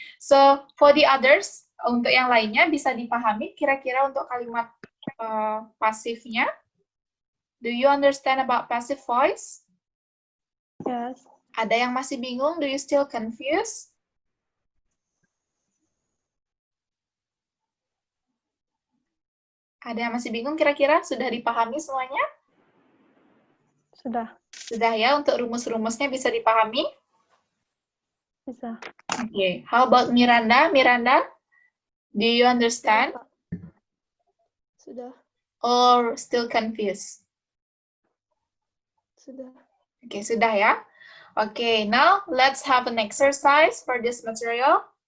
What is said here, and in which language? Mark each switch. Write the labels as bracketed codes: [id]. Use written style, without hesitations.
[en] So, for the others, [id] untuk yang lainnya bisa dipahami kira-kira untuk kalimat pasifnya? [en] Do you understand about passive voice? Yes. [id] Ada yang masih bingung? [en] Do you still confused? [id] Ada yang masih bingung kira-kira? Sudah dipahami semuanya? Sudah. Sudah ya, untuk rumus-rumusnya bisa dipahami? Bisa. [en] Okay, how about Miranda? Miranda, do you understand [id] Sudah. [en] or still confused? [id] Sudah. Okay, sudah ya. [en] Okay, now let's have an exercise for this material.